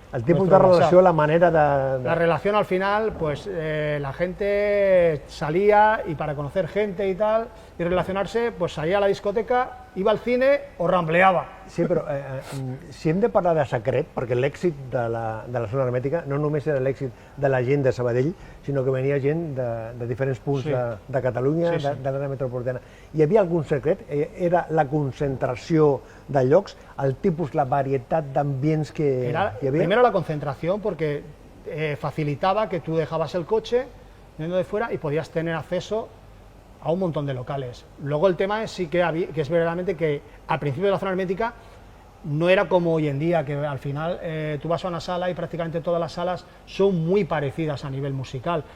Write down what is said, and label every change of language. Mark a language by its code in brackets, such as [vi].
[ca] El tipus de relació, la manera de... [es] La relación al final, pues la gente salía y para conocer gente y tal, y relacionarse, pues salía a la discoteca, iba al cine o rambleava. [ca] Sí, però si hem de parlar de secret, perquè l'èxit de la zona hermètica no només era l'èxit de la gent de Sabadell, sinó que venia gent de diferents punts de Catalunya, de l'àrea metropolitana. Hi havia algun secret? Era la concentració de llocs, el tipus, la varietat d'ambients que hi havia? [es] Primero la concentración, porque facilitaba que tú dejabas el coche viniendo de fuera y podías tener acceso a un montón de locales. Luego el tema es sí que es verdaderamente que al principio de la zona hermética no era como hoy en día, que al final tú vas a una sala y prácticamente todas las salas son muy parecidas a nivel musical.